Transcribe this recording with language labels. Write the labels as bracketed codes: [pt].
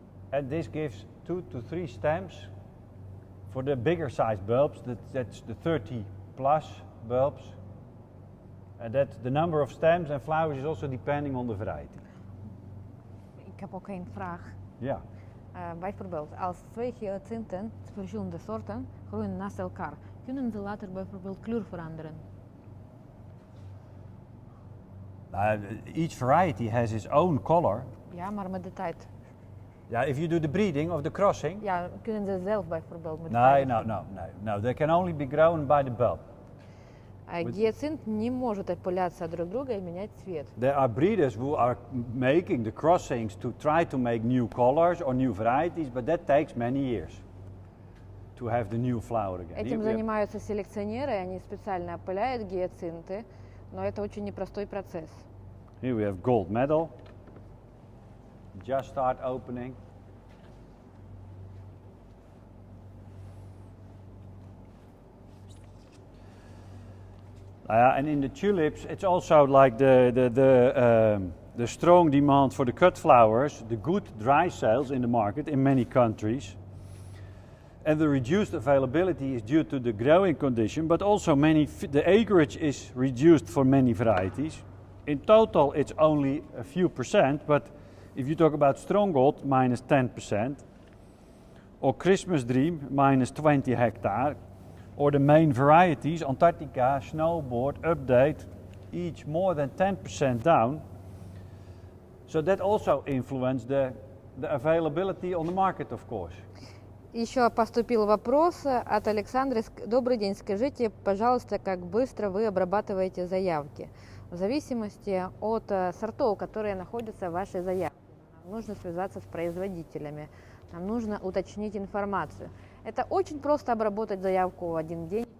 [en] And this gives 2 to 3 stems. For the bigger size bulbs, that's the 30 plus bulbs. And that the number of stems and flowers is also depending on the variety. [nl] Ik heb ook een vraag. Ja. Bijvoorbeeld, als 2 hyacinten, verschillende soorten, groeien naast elkaar, kunnen ze later bijvoorbeeld kleur veranderen? [en] Each variety has its own color. [nl] Ja, maar met de tijd. [en] Yeah, if you do the breeding of the crossing. [nl] Ja, kunnen ze zelf bijvoorbeeld met de tijd. [en] No. They can only be grown by the bulb. [ru] Гиацинт не может отпыляться друг друга и менять цвет. [en] There are breeders who are making the crossings to try to make new colors or new varieties, but that takes many years to have the new flower again. [ru] Этим занимаются селекционеры, они специально опыляют гиацинты, но это очень непростой процесс. [en] Here we have gold medal. Just start opening. And in the tulips, it's also like the strong demand for the cut flowers, the good dry sales in the market in many countries. And the reduced availability is due to the growing condition, but also the acreage is reduced for many varieties. In total, it's only a few percent, but if you talk about stronghold, minus 10%, or Christmas Dream, minus 20 hectare, or the main varieties, Antarctica, Snowboard, Update, each more than 10% down. So that also influenced the availability on the market, of course. [ru] Еще поступил вопрос от Александры. Добрый день, скажите, пожалуйста, как быстро вы обрабатываете заявки? В зависимости от сортов, которые находятся в вашей заявке. Нам нужно связаться с производителями, нам нужно уточнить информацию. Это очень просто обработать заявку в один день,